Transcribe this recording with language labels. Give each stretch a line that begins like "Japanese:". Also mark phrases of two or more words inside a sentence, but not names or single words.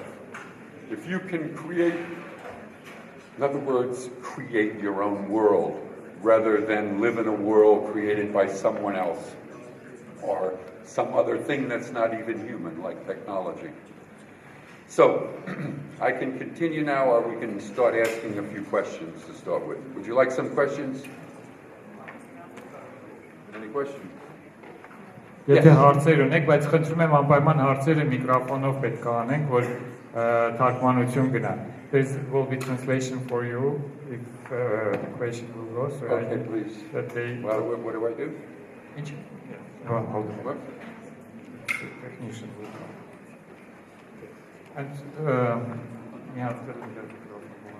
English: If you can create, in other words, create your own world, rather than live in a world created by someone else, or some other thing that's not even human, like technology. So, I can continue now, or we can start asking a few questions to start with. Would you like some questions? Any questions?
Armenian: Եթե հարցեր ունեք, բայց խնդրում եմ անպայման հարցերը միկրոֆոնով պետք է անենք, որ թարգմանություն գնա.
English: There will be translation for you if the question will go. So Okay, please. Well, what do I do? Ինչ? Hold on. What? Technician will go. And we have to turn the microphone.